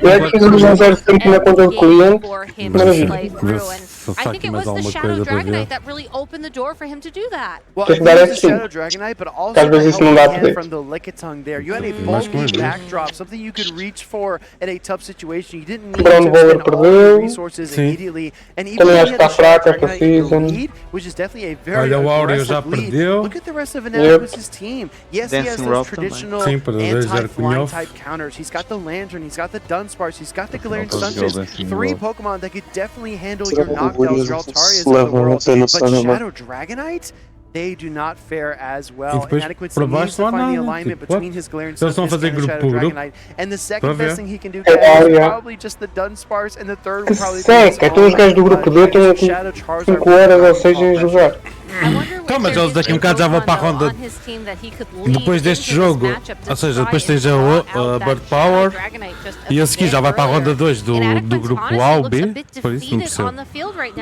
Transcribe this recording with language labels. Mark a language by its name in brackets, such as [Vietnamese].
[Portuguese] com a coisa do 0 sempre na conta do cliente. Maravilha. [English] I think it was the Shadow Dragonite that really opened the door for him to do that. Well, it was the Shadow Dragonite, but also from the Lickitung there. You had a bulky backdrop, something you could reach for in a tough situation. You didn't need to spend all your resources immediately. And even if you had a Shadow Dragonite in the lead, which is definitely a very aggressive lead. Look at the rest of Inadequate's team. Yes, he has those traditional anti-flying type counters. He's got the Lantern, he's got the Dunsparce, he's got the Galarian Stunfisk. 3 Pokemon that could definitely handle your knockdowns, your Altarias of the world. But Shadow Dragonite? They do not fare as well. Inadequate needs to find the alignment between his Galarian Stunfisk and the Shadow Dragonite. And the second best thing he can do is probably just the Dunsparce, and the third will probably be [Portuguese] então os gajos do grupo D estão aqui 5 horas ou 6 em jogar. Então, mas eles daqui um bocado já vão para a ronda depois deste jogo, ou seja, depois tens a Bird Power e a seguir já vai para a ronda 2 do grupo A ou B, por isso não percebo.